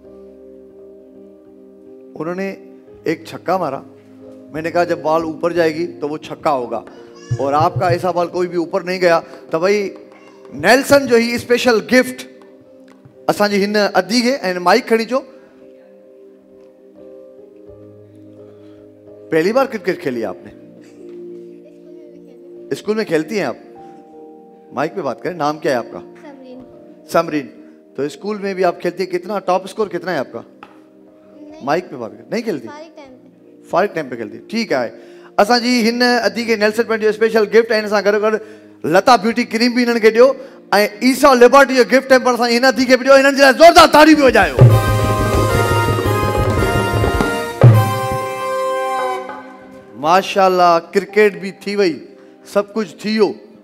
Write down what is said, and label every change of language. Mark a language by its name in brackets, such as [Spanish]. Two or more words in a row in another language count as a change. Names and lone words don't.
[Urdu] انہوں نے ایک چھکا مارا، میں نے کہا جب بال اوپر جائے گی تو وہ چھکا ہوگا، اور آپ کا ایسا بال کوئی بھی اوپر نہیں گیا. [Sindhi] तो भाई नेल्सन जो ही [English] special gift [Sindhi] असांजी हिन अदी खे। ऐं माइक खणी चो। [Urdu] پہلی بار کرکٹ کھیلی آپ نے? اسکول میں کھیلتی ہیں آپ؟ مائیک پہ بات کریں۔ نام کیا ہے آپ کا? समरीन। تو اسکول میں بھی آپ کھیلتی ہے؟ کتنا [English] top score [Urdu] کتنا ہے آپ کا? مائیک پہ بات کر۔ نہیں کھیلتی؟ فارغ ٹائم پہ کھیلتی۔ ٹھیک ہے. [Sindhi] असांजी हिन अदी के नेल्सन पॉइंट जो [English] special gift [Sindhi] आहिनि, असां गॾो लता ब्यूटी क्रीम भी इन्हनि खे ॾियो, ऐं ईसा लिबर्टी जो गिफ्ट टाइम पर असां हिन अदी खे बि ॾियो। इन्हनि जे लाइ ज़ोरदार ताड़ी बि वॼायो। माशाल्लाह, क्रिकेट भी थी वही, सब कुछ थी हो।